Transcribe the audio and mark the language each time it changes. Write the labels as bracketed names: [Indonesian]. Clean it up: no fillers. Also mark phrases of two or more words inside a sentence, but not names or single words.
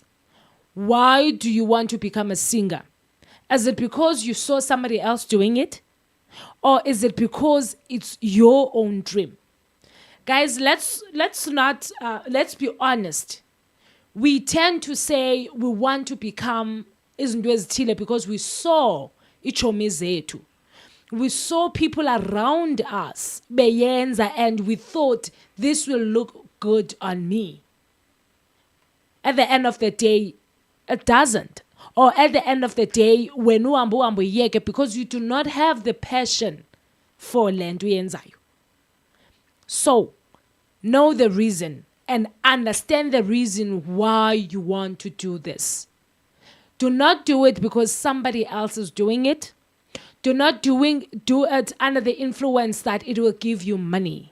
[English] Why do you want to become a singer? Is it because you saw somebody else doing it? Or is it because it's your own dream? Guys, let's be honest. We tend to say we want to become [Xhosa] izinto ezithile [English] because we saw [Xhosa] ichomi zethu. [English] We saw people around us beyenza, and we thought this will look good on me. At the end of the day, it doesn't. Or at the end of the day, when [Xhosa] uhambo yeke, [English] because you do not have the passion for [Xhosa] lento yenzayo. [English] So, know the reason and understand the reason why you want to do this. Do not do it because somebody else is doing it. Do not do it under the influence that it will give you money.